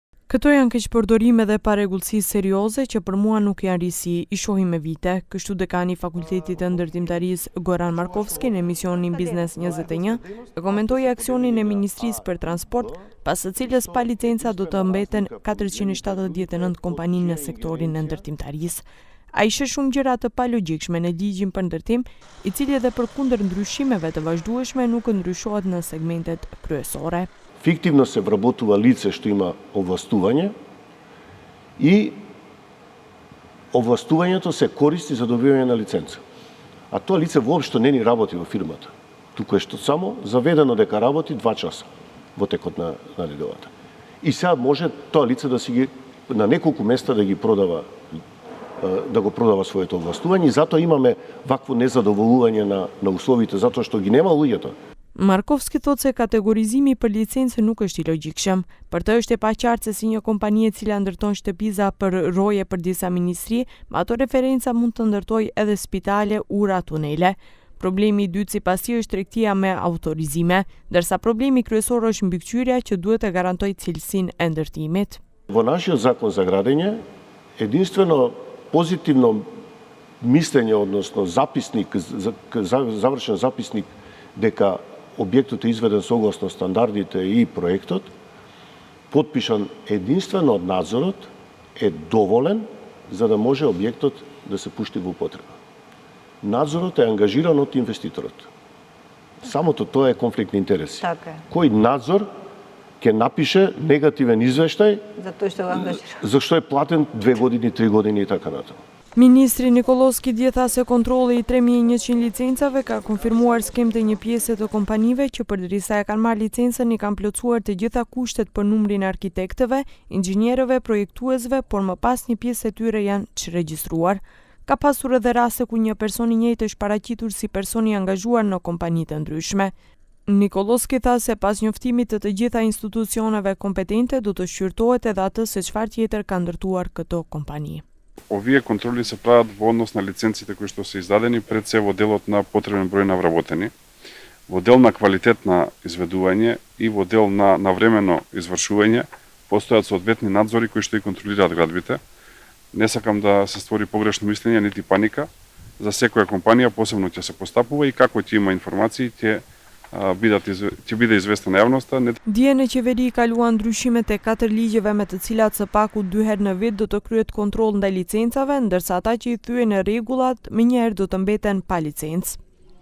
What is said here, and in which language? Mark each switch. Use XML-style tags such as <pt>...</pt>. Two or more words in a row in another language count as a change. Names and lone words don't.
<sq>Këto janë keqpërdorime dhe paregullësi serioze që për mua nuk janë risi, I shohim me vite, kështu dekani Fakultetit të Ndërtimtarisë Goran Markovski në emisionin Biznes 21 e komentoi aksionin e Ministrisë për Transport, pas së cilës pa licenca do të mbeten 479 kompani në sektorin e ndërtimtarisë. Ai sheh shumë gjëra të palogjikshme në ligjin për ndërtim, I cili edhe përkundër ndryshimeve të vazhdueshme nuk ndryshohet në segmentet kryesore.</sq> <mk>Фиктивно се вработува лице што има овластување и овластувањето се користи за добивање на лиценца. А тоа лице воопшто не ни работи во фирмата. Туку е што само заведено дека работи 2 часа во текот на неделата. И сега може тоа лице да си ги на неколку места да ги продава да го продава своето овластување и затоа имаме вакво незадоволување на условите затоа што ги нема луѓето.</mk> <sq>Markovski thot se kategorizimi për licencë nuk është I logjikshëm. Për të është e paqartë se si një kompani e cila ndërton shtëpiza për roje për disa ministri, me ato referenca mund të ndërtojë edhe spitale, ura, tunele. Problemi I dytë sipas tij është tregtia me autorizime, ndërsa problemi kryesor është mbikëqyrja që duhet të garantojë cilësinë e ndërtimit.</sq> <mk>Во нашиот закон за градење, единствено позитивно мислење, односно записник, завршен записник дека објектот е изведен согласно стандардите и проектот, подпишан единствено од надзорот, е доволен за да може објектот да се пушти во употреба. Надзорот е ангажиран од инвеститорот. Самото тоа е конфликт на интереси. Кој надзор ќе напише негативен извештај зашто е платен 2 години, 3 години и така натаму.</mk> <sq>Ministri Nikoloski dje tha se kontrolli I 3100 licencave ka konfirmuar skemë të një pjesë të kompanive që përderisa e kanë marrë licencën I kanë plotësuar të gjitha kushtet për numrin e arkitektëve, inxhinierëve, projektuesve, por më pas një pjesë e tyre janë çregjistruar. Ka pasur edhe raste ku një person I njëjtë është paraqitur si person I angazhuar në kompani të ndryshme. Nikoloski tha se pas njoftimit të gjitha institucioneve kompetente do të shqyrtohet edhe atë se çfarë tjetër ka ndërtuar këto kompani.</sq> <mk>Овие контроли се прават во однос на лиценците кои што се издадени пред се во делот на потребен број на вработени, во дел на квалитет на изведување и во дел на навремено извршување постојат соодветни надзори кои што и контролираат градбите. Не сакам да се створи погрешно мислење нити паника. За секоја компанија посебно ќе се постапува и како ќе има информации ќе биде известен јавноста.</mk> <sq>Dje në qeveri kaluan ndryshimet e 4 ligjeve me të cilat së paku 2 herë në vit do të kryhet kontroll ndaj licencave, ndërsa ata që I thyen rregullat, menjëherë do të mbeten pa licencë.</sq>